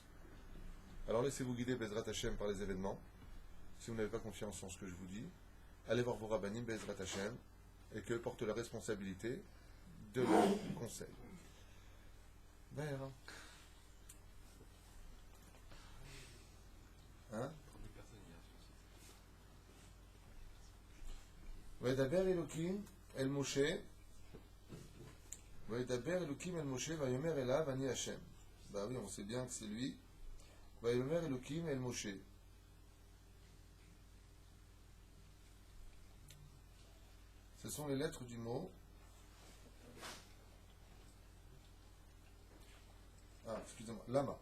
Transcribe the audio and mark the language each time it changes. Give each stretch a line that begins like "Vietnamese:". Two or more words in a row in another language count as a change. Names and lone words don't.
French: Alors laissez-vous guider
Hebrew: בעזרת השם
French: par les événements. Si vous n'avez pas confiance en ce que je vous dis, allez voir vos rabbanim
Hebrew: בעזרת השם
French: et qu'eux portent la responsabilité de leur conseil. Ben, hein?
Hebrew: וידבר אלוקים אל משה. וידבר אלוקים אל משה ויאמר אליו אני השם.
French: Bah oui, on sait bien que c'est lui.
Hebrew: ויאמר אלוקים אל משה.
French: Ce sont les lettres du mot. Excusez-moi, Lama.